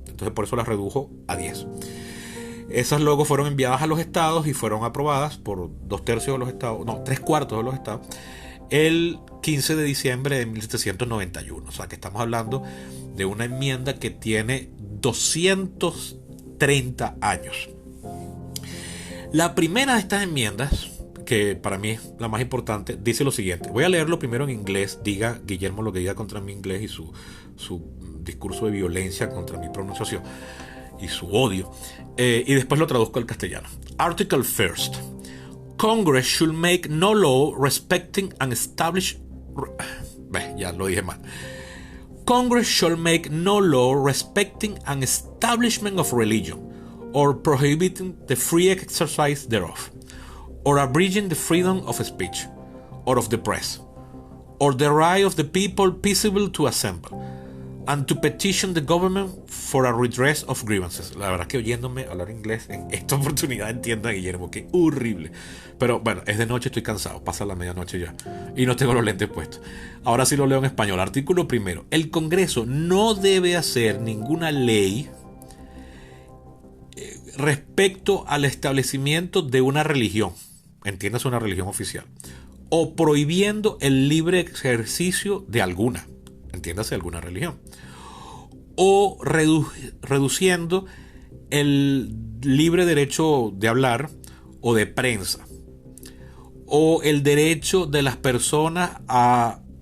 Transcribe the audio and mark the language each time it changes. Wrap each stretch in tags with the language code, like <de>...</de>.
<es>Entonces, por eso las redujo a 10. Esas luego fueron enviadas a los estados y fueron aprobadas por 2/3 de los estados, no, 3/4 de los estados, el 15 de diciembre de 1791. O sea que estamos hablando de una enmienda que tiene 230 años. La primera de estas enmiendas, que para mí es la más importante, dice lo siguiente. Voy a leerlo primero en inglés, diga Guillermo lo que diga contra mi inglés y su discurso de violencia contra mi pronunciación y su odio, y después lo traduzco al castellano.</es> <en>Article first. Congress should make no law respecting an established...</en> <es>ya lo dije mal.</es> <en>Congress shall make no law respecting an establishment of religion, or prohibiting the free exercise thereof, or abridging the freedom of speech, or of the press, or the right of the people peaceable to assemble, and to petition the government for a redress of grievances.</en> <es>La verdad que oyéndome hablar inglés en esta oportunidad entiendo a Guillermo, que horrible. Pero bueno, es de noche, estoy cansado, pasa la medianoche ya y no tengo los lentes puestos. Ahora sí lo leo en español. Artículo primero. El Congreso no debe hacer ninguna ley respecto al establecimiento de una religión, entiéndase una religión oficial, o prohibiendo el libre ejercicio de alguna, entiéndase alguna religión, o reduciendo el libre derecho de hablar o de prensa, o el derecho de las personas a</es>